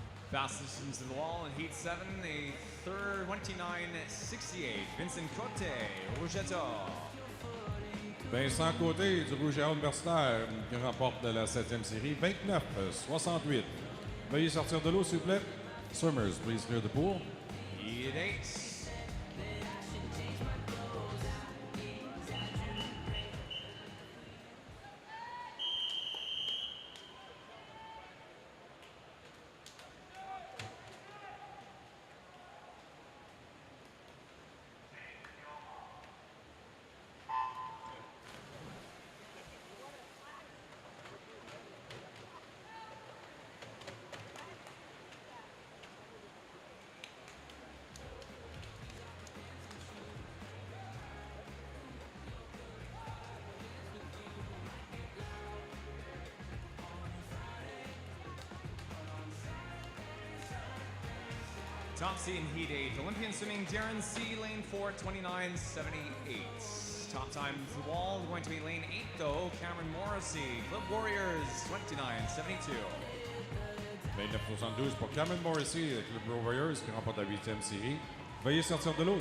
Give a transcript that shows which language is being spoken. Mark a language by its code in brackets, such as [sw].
[en] Fastest into the wall in Heat 7, a third 29.68. Vincent Cote, Rougetto. [fr] Vincent Côté du Rouge et Or Universitaire qui remporte la septième série, 29-68. Veuillez sortir de l'eau, s'il vous plaît. [en] Swimmers, please clear the pool. Heat 8. Top seed in Heat 8, Olympian swimming Darren C, lane 4, 29.78. Top time to the wall going to be lane 8 though, Cameron Morrissey, Club Warriors, 29.72. [fr] 29,72 pour Cameron Morrissey, le Club Warriors, qui remporte la 8e série. Veuillez sortir de l'eau.